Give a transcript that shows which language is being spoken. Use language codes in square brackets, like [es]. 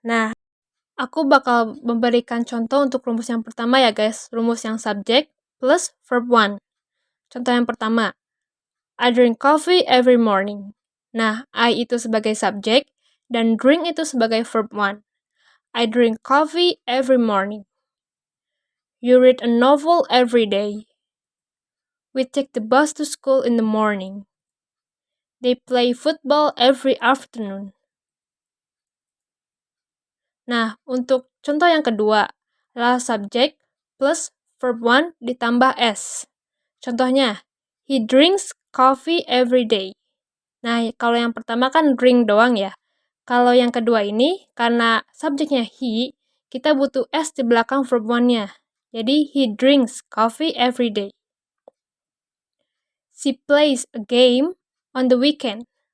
[id] Nah, aku bakal memberikan contoh untuk rumus yang pertama ya guys. Rumus yang subjek plus verb one. Contoh yang pertama, [en] I drink coffee every morning. [id] Nah, I itu sebagai subjek dan drink itu sebagai verb one. [en] I drink coffee every morning. You read a novel every day. We take the bus to school in the morning. They play football every afternoon. [id] Nah, untuk contoh yang kedua adalah subjek plus verb one ditambah S. Contohnya, [en] he drinks coffee every day. [id] Nah, kalau yang pertama kan drink doang ya. Kalau yang kedua ini, karena subjeknya he, kita butuh S di belakang verb one-nya. Jadi, [en] he drinks coffee every day. She plays a game on the weekend.